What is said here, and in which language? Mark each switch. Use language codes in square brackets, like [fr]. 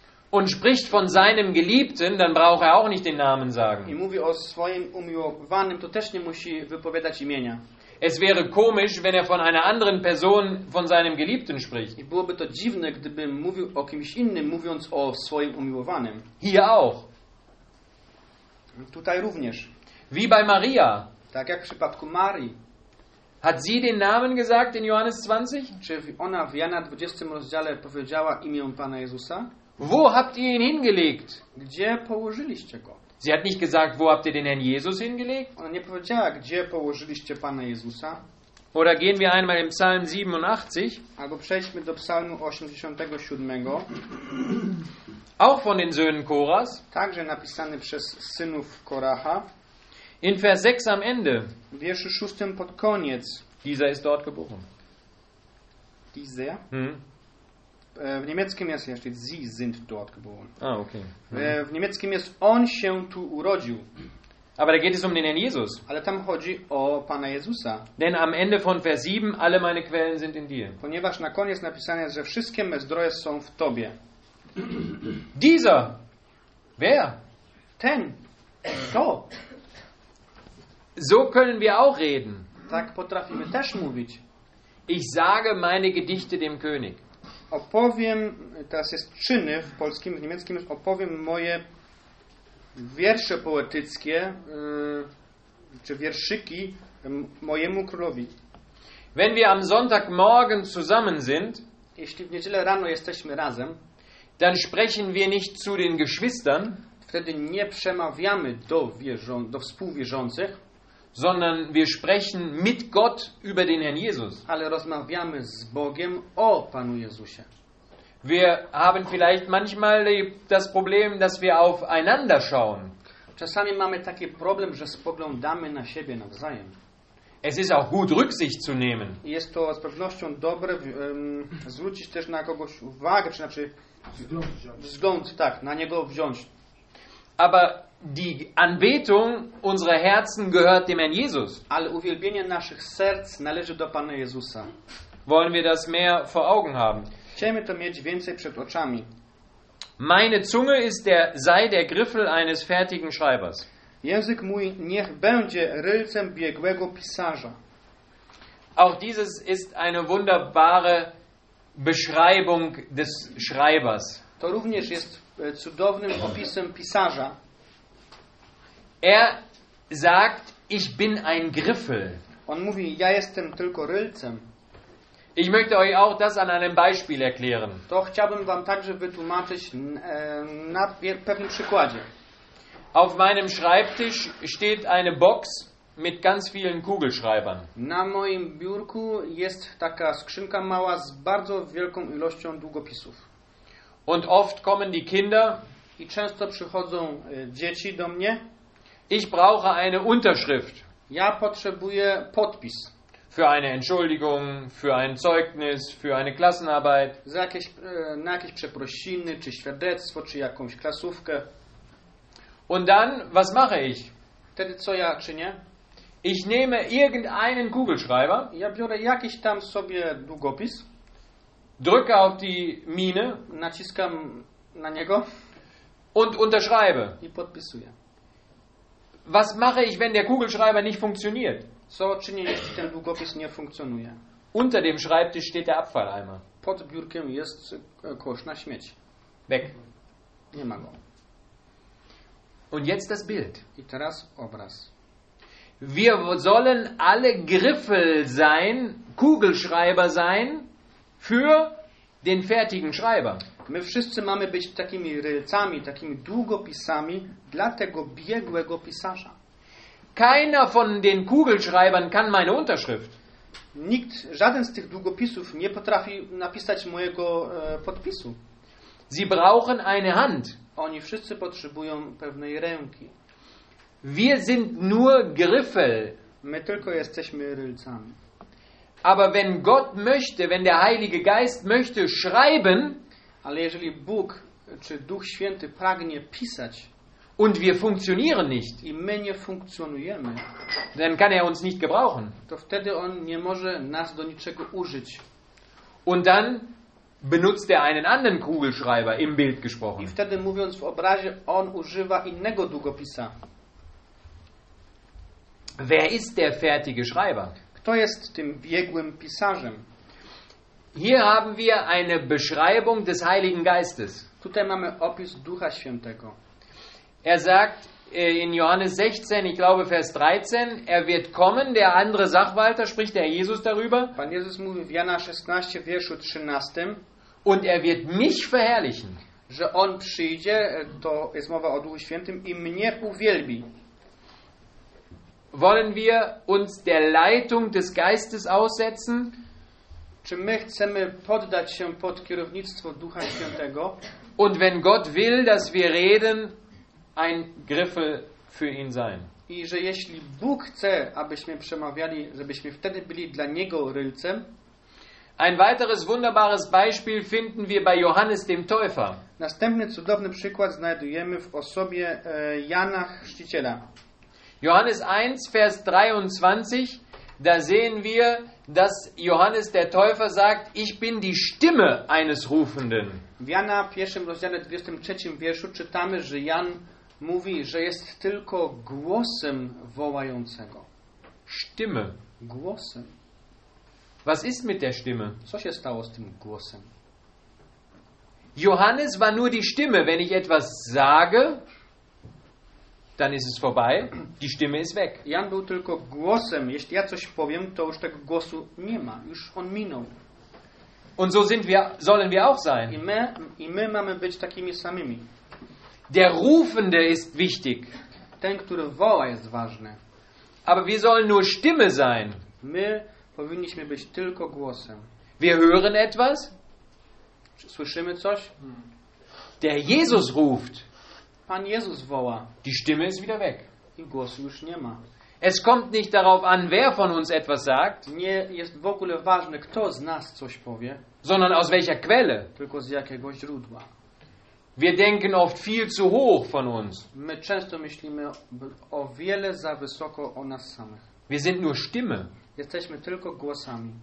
[de] und spricht von seinem Geliebten, dann braucht er auch nicht den Namen sagen. [pl] I mówi o swoim umiłowanym, to też nie musi wypowiadać imienia. [de] Es wäre komisch, wenn er von einer anderen Person von seinem Geliebten spricht. [pl] I byłoby to dziwne, gdybym mówił o kimś innym, mówiąc o swoim umiłowanym. [de] Hier auch. [pl] Tutaj również. [de] Wie bei Maria. [pl] Tak jak w przypadku Marii. [de] Hat sie den Namen gesagt in Johannes 20? [pl] Czy ona w Jana 20 rozdziale powiedziała imię Pana Jezusa? [de] Wo habt ihr ihn hingelegt? [pl] Gdzie położyliście go? [de] Sie hat nicht gesagt, wo habt ihr den Herrn Jesus hingelegt? [pl] Ona nie powiedziała, gdzie położyliście Pana Jezusa. [de] Oder gehen wir einmal im Psalm 87. [pl] Albo przejdźmy do Psalmu 87. [de] Auch von den Söhnen Koras. [pl] Także napisany przez synów Koracha. [de] In Vers 6 am Ende. [pl] W wierszu 6 pod koniec. [de] Dieser ist dort geboren. Dieser? [pl] W niemieckim jest jeszcze [de] sie sind dort geboren. Ah, okay. [pl] W niemieckim jest on się tu urodził. [de] Aber da geht es um den Herrn Jesus. [pl] Ale tam chodzi o Pana Jezusa. [de] Denn am Ende von Vers 7 alle meine Quellen sind in dir. [pl] Ponieważ na koniec napisane jest, że wszystkie me zdroje są w tobie. [de] Dieser. Wer? [pl] Ten. To. [de] So können wir auch reden. [pl] Tak potrafimy też mówić. [de] Ich sage meine Gedichte dem König. [pl] Opowiem, teraz jest czyny w polskim, w niemieckim, opowiem moje wiersze poetyckie, czy wierszyki mojemu królowi. [de] Wenn wir am Sonntagmorgen zusammen sind, [pl] jeśli w niedzielę rano jesteśmy razem, [de] dann sprechen wir nicht zu den Geschwistern, [pl] wtedy nie przemawiamy do współwierzących, [de] sondern wir sprechen mit Gott über den Herrn Jesus. [pl] Ale rozmawiamy z Bogiem o Panu Jezusie. [de] Wir haben vielleicht manchmal das Problem, dass wir aufeinander schauen. [pl] Czasami mamy taki problem, że spoglądamy na siebie nawzajem. [de] Es ist auch gut, Rücksicht zu nehmen. [pl] Jest to z pewnością dobre, zwrócić też na kogoś uwagę, czy znaczy wzgląd, tak, na niego wziąć. [de] Aber die Anbetung unserer Herzen gehört dem Herrn Jesus. [pl] Ale uwielbienie naszych serc należy do Pana Jezusa. [de] Wollen wir das mehr vor Augen haben? [pl] Chcemy to mieć więcej przed oczami. [de] Meine Zunge ist der sei der Griffel eines fertigen Schreibers. [pl] Język mój niech będzie rylcem biegłego pisarza. [de] Auch dieses ist eine wunderbare Beschreibung des Schreibers. [pl] To również jest cudownym opisem pisarza. [de] Er sagt, ich bin ein Griffel. [pl] On mówi, ja jestem tylko rylcem. [de] Ich möchte euch auch das an einem Beispiel erklären. [pl] To chciałbym wam także wytłumaczyć na pewnym przykładzie. [de] Auf meinem Schreibtisch steht eine Box mit ganz vielen Kugelschreibern. [pl] Na moim biurku jest taka skrzynka mała z bardzo wielką ilością długopisów. [de] Und oft kommen die Kinder. [pl] I często przychodzą dzieci do mnie. [de] Ich brauche eine Unterschrift. [pl] Ja potrzebuję podpis. [de] Für eine Entschuldigung, für ein Zeugnis, für eine Klassenarbeit. [pl] Za jakieś, na jakieś przeprosiny, czy świadectwo, czy jakąś klasówkę. [de] Und dann, was mache ich? [pl] Wtedy co ja czynię? [de] Ich nehme irgendeinen Kugelschreiber. [pl] Ja biorę jakiś tam sobie długopis. [de] Drücke auf die Mine. [pl] Naciskam na niego. [de] Und unterschreibe. [pl] I podpisuję. [de] Was mache ich, wenn der Kugelschreiber nicht funktioniert? [pl] Co czynię, jeśli ten długopis nie funkcjonuje? [de] Unter dem Schreibtisch steht der Abfalleimer. [pl] Pod biurkiem jest kosz na śmieci. [de] Weg. [pl] Nie ma go. [de] Und jetzt das Bild. [pl] I teraz obraz. [de] Wir sollen alle Griffel sein, Kugelschreiber sein für den fertigen Schreiber. [pl] My wszyscy mamy być takimi rylcami, takimi długopisami dla tego biegłego pisarza. [de] Keiner von den Kugelschreibern kann meine Unterschrift. [pl] Nikt, żaden z tych długopisów nie potrafi napisać mojego podpisu. [de] Sie brauchen eine Hand. [pl] Oni wszyscy potrzebują pewnej ręki. [de] Wir sind nur Griffel. [pl] My tylko jesteśmy rylcami. [de] Aber wenn Gott möchte, wenn der Heilige Geist möchte schreiben, [pl] ale jeżeli Bóg czy Duch Święty pragnie pisać, [de] und wir funktionieren nicht, [pl] i my nie funkcjonujemy, [de] dann kann er uns nicht gebrauchen. [pl] To wtedy on nie może nas do niczego użyć. [de] Und dann benutzt er einen anderen Kugelschreiber im Bild gesprochen. [pl] I wtedy mówiąc w obrazie, on używa innego długopisa. [de] Wer ist der fertige Schreiber? [pl] Kto jest tym biegłym pisarzem? [de] Hier haben wir eine Beschreibung des Heiligen Geistes. [pl] Tutaj mamy opis Ducha Świętego. [de] Er sagt in Johannes 16, ich glaube Vers 13, er wird kommen, der andere Sachwalter, spricht der Jesus darüber. [pl] Pan Jezus mówi w Jana 16, wierszu 13. [de] Und er wird mich verherrlichen. [pl] Że on przyjdzie, to jest mowa o Duchu Świętym, i mnie uwielbi. [de] Wollen wir uns der Leitung des Geistes aussetzen? [pl] Czy my chcemy poddać się pod kierownictwo Ducha Świętego? [de] Und wenn Gott will, dass wir reden, ein Griffel für ihn sein. [pl] I że jeśli Bóg chce, abyśmy przemawiali, żebyśmy wtedy byli dla niego rylcem. [de] Ein weiteres wunderbares Beispiel finden wir bei Johannes dem Täufer. [pl] Następny cudowny przykład znajdujemy w osobie Jana Chrzciciela. [de] Johannes 1, Vers 23, da sehen wir, dass Johannes der Täufer sagt, ich bin die Stimme eines Rufenden. [pl] W Jana 1, rozdziale 23 wierszu czytamy, że Jan mówi, że jest tylko głosem wołającego. [de] Stimme. [pl] Głosem. [de] Was ist mit der Stimme? [pl] Co się stało z tym głosem? [de] Johannes war nur die Stimme. Wenn ich etwas sage, dann ist es vorbei. Die Stimme ist weg. [pl] Jan był tylko głosem. Jeśli ja coś powiem, to już tego głosu nie ma. Już on minął. [de] Und so sind wir, sollen wir auch sein. [pl] I my mamy być takimi samymi. [de] Der Rufende ist wichtig. [pl] Ten, który woła, jest ważny. [de] Aber wir sollen nur Stimme sein. [pl] My powinniśmy być tylko głosem. [de] Wir hören etwas. [pl] Słyszymy coś? [de] Der Jesus ruft. [pl] Pan Jezus woła. [de] Die Stimme ist wieder weg. [pl] I głosu już nie ma. [de] Es kommt nicht darauf an, wer von uns etwas sagt. [pl] Nie jest w ogóle ważne, kto z nas coś powie. [de] Sondern aus welcher Quelle. [pl] Tylko z jakiego źródła. [de] Wir denken oft viel zu hoch von uns. [pl] My często myślimy o wiele za wysoko o nas samych. [de] Wir sind nur Stimme. [pl] Jesteśmy tylko głosami.